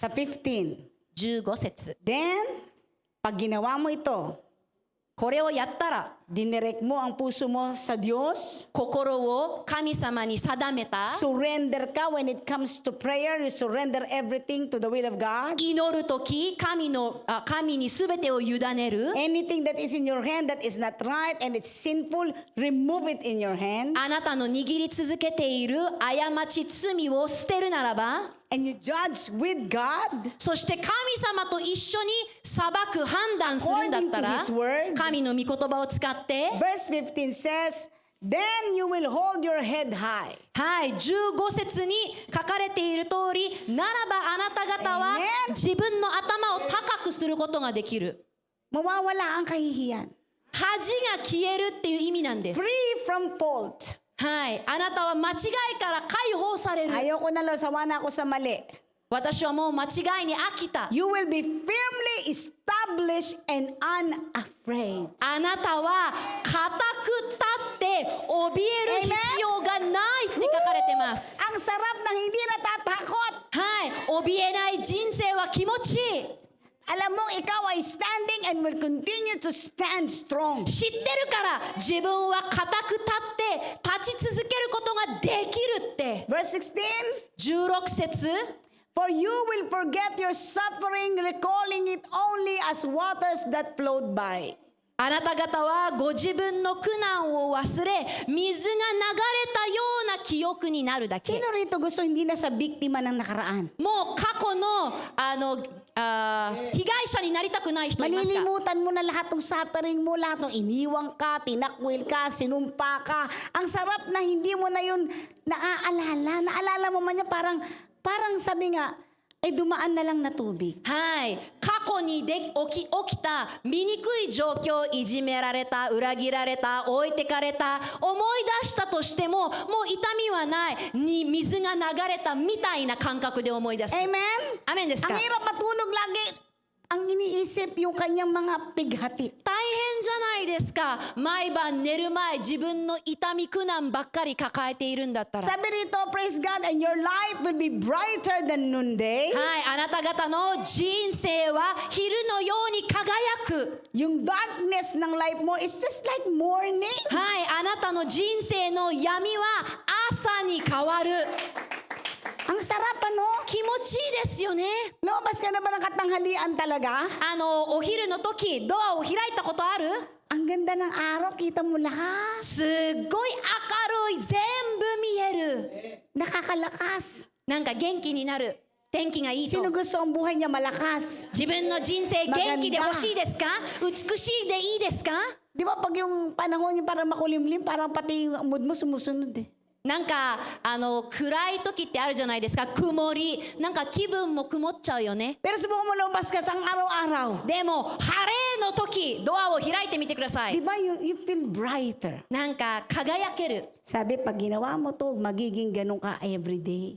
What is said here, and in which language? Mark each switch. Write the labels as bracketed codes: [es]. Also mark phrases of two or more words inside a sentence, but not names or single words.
[tl] Sa [ja] す。 15, 15節。 [tl] then, pag ginawa mo ito, [ja] これをやったら、 [tl] dinirect mo ang puso mo sa Diyos, [ja] 心を神様に定めた。 [en] surrender ka when it comes to prayer, you surrender everything to the will of God. [ja] 祈るとき、神にすべてを委ねる。 [en] Anything that is in your hand that is not right and it's sinful, remove it in your hand. [ja] あなたの握り続けている過ち、罪を捨てるならば、 [en] And you judge with God [ja] そして神様と一緒に裁く判断するんだったら [en] according to His word. [ja] 神の御言葉を使って、 [en] Verse 15 says, then you will hold your head high. [ja] はい、15節に書かれている通り、ならばあなた方は Amen. 自分の頭を高くすることができる。 [tl] Mawawala ang kahihiyan. [ja] 恥が消えるっていう意味なんです。 [en] Free from fault. [ja] はい、あなたは間違いから解放される。 [tl] Ayoko na, Lord, sawa na ako sa mali. [ja] 私はもう間違いに飽きた。 [en] You will be firmly established and unafraid. [ja] あなたは固く立って怯える必要がないって書かれてます。 [tl] Ang sarap ng hindi natatakot. [ja] はい、怯えない人生は気持ちいい。 [tl] Alam mong ikaw ay [en] standing and will continue to stand strong. [ja] 知ってるから自分は固く立って立ち続けることができるって。 [en] Verse 16, [ja] 16節 [en] for you will forget your suffering, recalling it only as waters that flowed by. [ja] あなた方はご自分の苦難を忘れ、水が流れたような記憶になるだけ。 [tl] Sino rito gusto hindi na sa biktima ng nakaraan? [ja] もう過去の被害者になりたくない人いますか？ [tl] Malilimutan mo na lahat ng suffering mo, lahat ng iniwang ka, tinakwil ka, sinumpa ka. Ang sarap na hindi mo na yun naaalala. Naalala mo man niya parang sabi nga, ay dumaan na lang na tubig. [ja] はい、過去に起きた醜い状況、いじめられた、裏切られた、置いてかれた、思い出したとしてももう痛みはないに、水が流れたみたいな感覚で思い出す。 Amen? アメンですか？ [tl] Ang hirap matulog lagi. Ang iniisip yung kanyang mga pighati. [ja] 大変じゃないですか。毎晩寝る前、自分の痛み苦難ばっかり抱えているんだったら。 [tl] Sabi rito, [en] praise God, and your life will be brighter than noonday. [ja] はい、あなた方の人生は昼のように輝く。 [en] Yung darkness ng life mo is just like morning. [ja] はい、あなたの人生の闇は朝に変わる。 [tl] Ang sarap ano? [ja] 気持ちいいですよね。 [tl] Lumabas ka na ba ng katanghalian talaga? [ja] お昼の時ドアを開いたことある？ [tl] Ang ganda ng araw, kita mo lahat. [ja] すっごい明るい、全部見える。 [tl] Nakakalakas. [ja] なんか元気になる。天気がいいと。 [tl] Sino gusto ang buhay niya malakas? [ja] 自分の人生元気で欲しいですか？美しいでいいですか？ [tl] Di ba pag yung panahon niya parang makulimlim, parang pati yung mood mo sumusunod eh. [ja] なんか暗い時ってあるじゃないですか。曇り、なんか気分も曇っちゃうよね。 [tl] Pero subukan mo lumabas ka sa araw-araw. [ja] でも晴れの時、ドアを開いてみてくださ [tl] Di [ja] い。 [en] ba you feel brighter? [ja] なんか輝ける。 [tl] Sabi, pag ginawa mo to, magiging ganun ka everyday.